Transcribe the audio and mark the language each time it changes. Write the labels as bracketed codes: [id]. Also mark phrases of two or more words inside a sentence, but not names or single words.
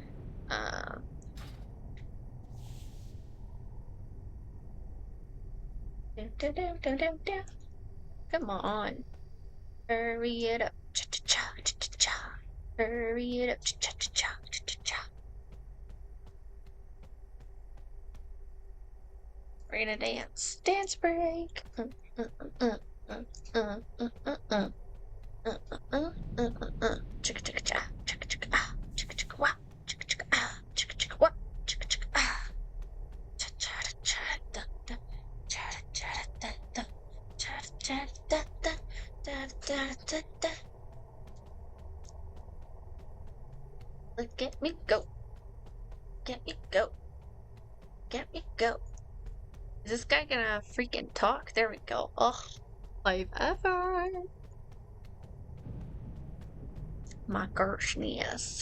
[en] Come on. Hurry it up. Cha-cha-cha, cha-cha-cha. Hurry it up. Cha-cha-cha, cha-cha-cha. We're gonna dance. Dance break. Chicka-chicka-cha, chicka-chicka-ah, chicka-chicka-wah, chicka-chicka-ah, chicka-chicka-wah, chicka-chicka-ah. Cha-cha-da-cha-da-da, cha-da-cha-da-da-da, cha-da-cha-da-da-da, da-da-da-da-da. Look at me go. Get me go. Get me go. Is this guy gonna freaking talk? There we go. Ugh. Life ever. My Gershnias.